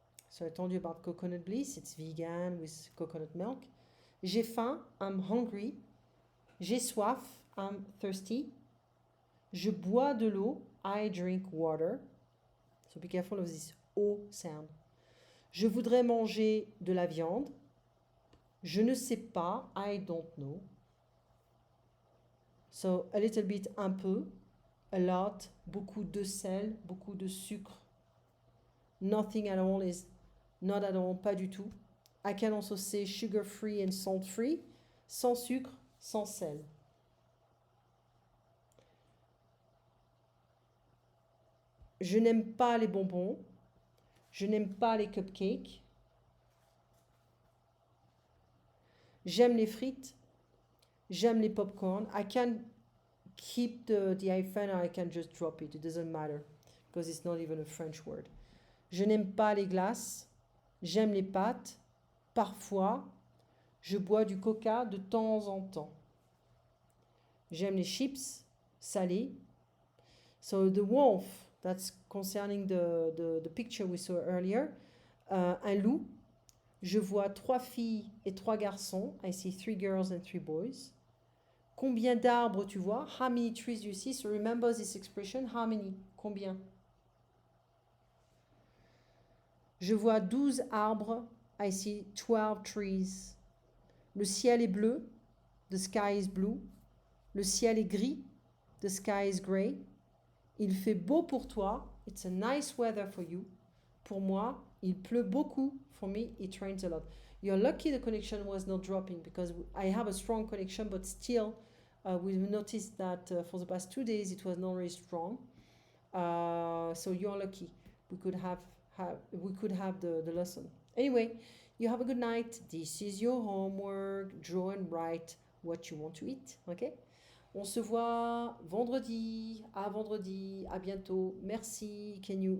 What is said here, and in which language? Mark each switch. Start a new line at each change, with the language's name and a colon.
English: So I told you about coconut bliss. It's vegan with coconut milk.
French: J'ai faim.
English: I'm hungry.
French: J'ai soif.
English: I'm thirsty.
French: Je bois de l'eau.
English: I drink water. So be careful of this O sound.
French: Je voudrais manger de la viande. Je ne sais pas.
English: I don't know. So a little bit,
French: un peu.
English: A lot,
French: beaucoup de sel, beaucoup de sucre.
English: Nothing at all is not at all,
French: pas du tout.
English: I can also say sugar free and salt free.
French: Sans sucre, sans sel. Je n'aime pas les bonbons. Je n'aime pas les cupcakes. J'aime les frites. J'aime les popcorn.
English: I can keep the hyphen or I can just drop it. It doesn't matter because it's not even a French word.
French: Je n'aime pas les glaces. J'aime les pâtes. Parfois, je bois du coca de temps en temps. J'aime les chips salés.
English: So the wolf, that's concerning the picture we saw earlier.
French: Un loup. Je vois 3 filles et 3 garçons.
English: I see 3 girls and 3 boys.
French: Combien d'arbres tu vois?
English: How many trees do you see? So remember this expression. How many?
French: Combien? Je vois 12 arbres.
English: I see 12 trees.
French: Le ciel est bleu.
English: The sky is blue.
French: Le ciel est gris.
English: The sky is gray.
French: Il fait beau pour toi.
English: It's a nice weather for you.
French: Pour moi, il pleut beaucoup.
English: For me, it rains a lot. You're lucky the connection was not dropping because I have a strong connection, but still, we've noticed that for the past 2 days it was not very strong. So you're lucky. We could have the lesson. Anyway, you have a good night. This is your homework. Draw and write what you want to eat. Okay?
French: On se voit vendredi. À vendredi. À bientôt. Merci.
English: Can you